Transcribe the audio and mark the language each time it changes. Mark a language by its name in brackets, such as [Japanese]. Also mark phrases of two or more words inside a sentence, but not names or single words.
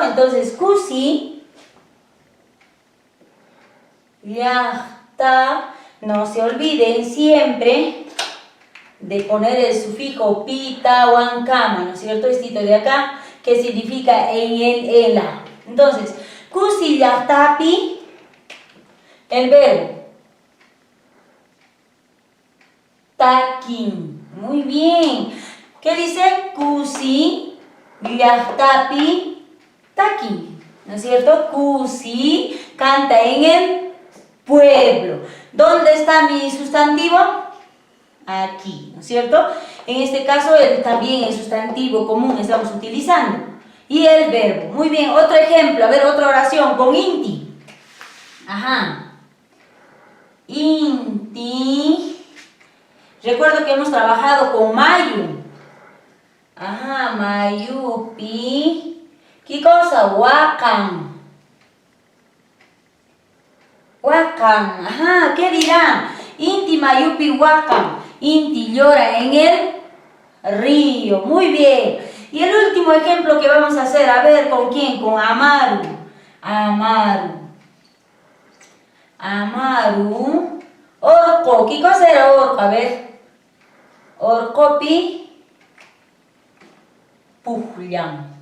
[Spanish] Entonces, [Quechua] cusi, llacta, [Spanish] no se olviden siempre de poner el sufijo pita o ancama, ¿no es cierto? Estito de acá, que significa en el, en la. Entonces, [Quechua] cusi llactapi, [Spanish] el verbo. Takin. Muy bien. ¿Qué dice? [Quechua] Kusi, llactapi, takin. [Spanish] ¿No es cierto? Kusi canta en el pueblo. ¿Dónde está mi sustantivo? Aquí, ¿no es cierto? En este caso también el sustantivo común estamos utilizando. Y el verbo. Muy bien, otro ejemplo. A ver, otra oración con inti. Ajá. Inti. Recuerdo que hemos trabajado con mayu. Ajá, mayupi. ¿Qué cosa? [Quechua] Huacan. Huacan. [Spanish] Ajá, ¿qué dirán? [Quechua] Inti mayupi huacan. [Spanish] Inti llora en el río. Muy bien. Y el último ejemplo que vamos a hacer, a ver, ¿con quién? Con Amaru. Amaru. Amaru. Orco. ¿Qué cosa era orco? A ver. [Quechua] Orcopi Pujllam.